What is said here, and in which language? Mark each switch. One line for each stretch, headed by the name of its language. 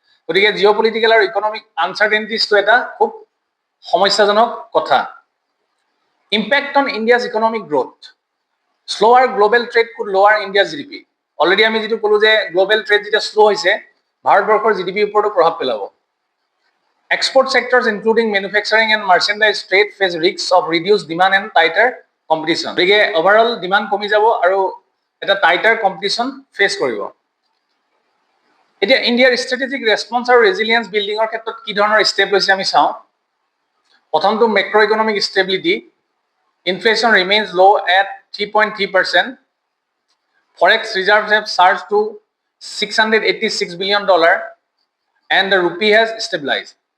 Assamese: গতিকে জিঅ' পলিটিকেল আৰু ইকনমিক আনচাৰ্টেইনিটিজটো এটা খুব সমস্যাজনক কথা।
English: Impact on India's economic growth, slower global trade could lower India's GDP।
Assamese: অলৰেডি আমি যিটো ক'লো যে গ্ল'বেল ট্ৰেড যেতিয়া শ্ল' হৈছে, ভাৰতবৰ্ষৰ GDPৰ ওপৰতো প্ৰভাৱ পেলাব।
English: Export sectors including manufacturing and merchandise trade face risks of reduced demand and tighter competition.
Assamese: গতিকে overall demand কমি যাব আৰু এটা tighter competition face কৰিব। এতিয়া ইণ্ডিয়াৰ ষ্ট্ৰেটেজিক ৰেছপন্স আৰু ৰেজিলিয়েন্স বিল্ডিঙৰ ক্ষেত্ৰত কি ধৰণৰ ষ্টেপ লৈছে আমি চাওঁ। প্ৰথমটো
English: Macroeconomic stability, inflation remains low' at 3.3%, forex reserves have surged to $686 billion and the rupee has stabilized.